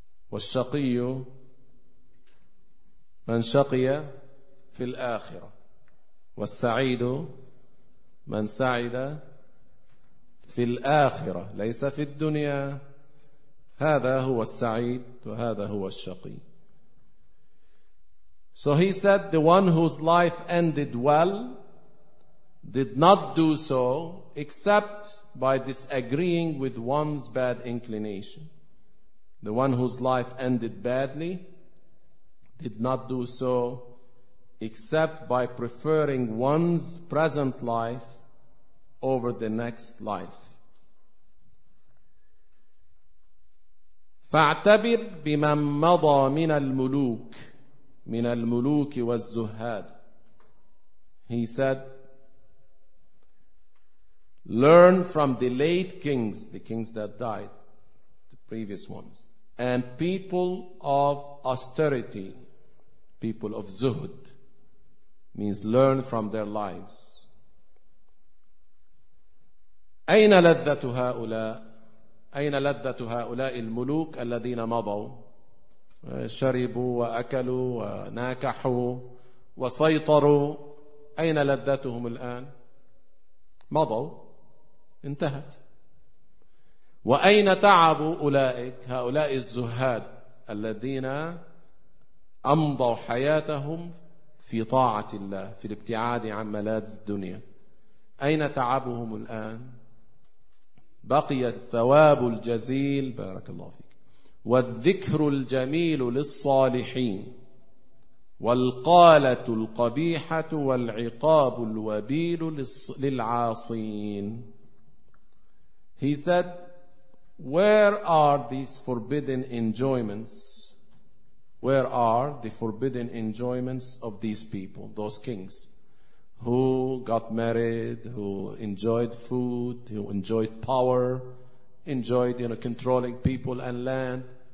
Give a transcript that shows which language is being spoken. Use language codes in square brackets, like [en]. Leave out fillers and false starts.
[ar] والشقي من شقي في الآخرة والسعيد من سعد في الآخرة ليس في الدنيا. هذا هو السعيد وهذا هو الشقي. [en] So he said, the one whose life ended well did not do so except by disagreeing with one's bad inclination. The one whose life ended badly did not do so except by preferring one's present life over the next life. [ar] فاعتبر بمن مضى من الملوك من الملوك والزهاد. [en] He said, learn from the late kings, the kings that died, the previous ones, and people of austerity, people of zuhud, means learn from their lives. [ar] أين لذة هؤلاء؟ أين لذة هؤلاء الملوك الذين مضوا؟ شربوا وأكلوا وناكحوا وسيطروا، أين لذتهم الآن؟ مضوا، انتهت. وأين تعبوا أولئك، هؤلاء الزهاد الذين أمضوا حياتهم في طاعة الله، في الابتعاد عن ملاذ الدنيا، أين تعبهم الآن؟ بقي الثواب الجزيل، بارك الله فيك، والذكر الجميل للصالحين، والقالة القبيحة والعقاب الوبيل للعاصين. [en] He said, where are these forbidden enjoyments? Where are the forbidden enjoyments of these people, those kings, who got married, who enjoyed food, who enjoyed power, enjoyed, you know, controlling people and land?